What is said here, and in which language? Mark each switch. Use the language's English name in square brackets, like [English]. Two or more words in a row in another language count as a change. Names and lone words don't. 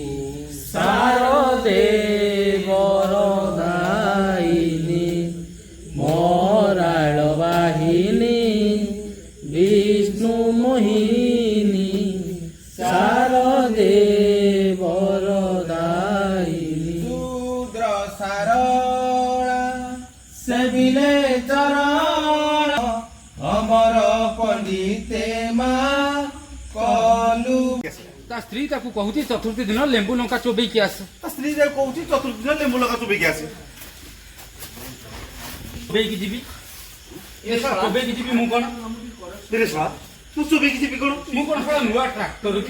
[Odia] ଶାରଦେ ବରଦାୟିନୀ ମରାଳ ବାହିନୀ ବିଷ୍ଣୁ ମୋହିନୀ ଶାରଦେ ବରଦାୟିନୀ ଶୂଦ୍ର ସାରଳା ସେବିଲେ ଚରଣ ଅମର ପଣ୍ଡିତେ ମା କଲୁ ତା ସ୍ତ୍ରୀ ତାକୁ କହୁଛି ଚତୁର୍ଥୀ ଦିନ ଲେମ୍ବୁ ଲଙ୍କା ଚୋବେଇକି ଆସ ତା ସ୍ତ୍ରୀ ଯାକୁ କହୁଛି ଚତୁର୍ଥୀ ଦିନ ଲେମ୍ବୁ ଲଙ୍କା ଚୋବେଇକି ଆସେ। ଚୋବେଇକି ଯିବି ଏ ଶଳା ଚୋବେଇକି ଯିବି ମୁଁ କଣ ରେ ଶଳା ତୁ ଚୋବେଇକି ଯିବି କଣ? ମୁଁ କଣ ଶଳା ନୂଆ ଟ୍ରାକ୍ଟର କି